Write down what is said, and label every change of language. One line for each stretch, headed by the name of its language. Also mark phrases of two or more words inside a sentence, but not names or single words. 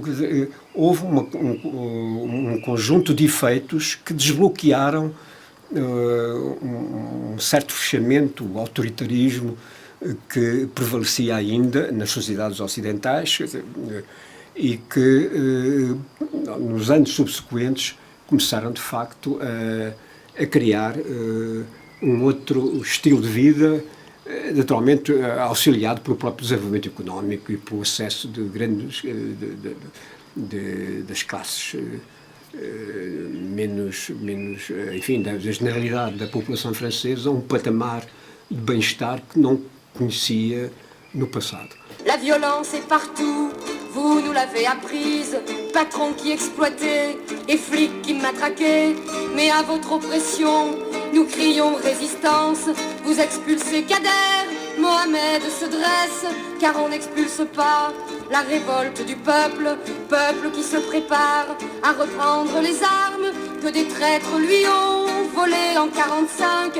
Portuguese: Houve um conjunto de efeitos que desbloquearam um certo fechamento, o autoritarismo que prevalecia ainda nas sociedades ocidentais e que nos anos subsequentes começaram de facto a criar um outro estilo de vida, naturalmente auxiliado pelo próprio desenvolvimento económico e pelo acesso de grandes das classes menos, enfim, da generalidade da população francesa a um patamar de bem-estar que não conhecia no passado.
French: La violence est partout, vous nous l'avez apprise, patron qui exploitait et flics qui matraquaient, mais à votre oppression, nous crions résistance, vous expulsez Kader, Mohamed se dresse, car on n'expulse pas la révolte du peuple, peuple qui se prépare à reprendre les armes que des traîtres lui ont volées en 45.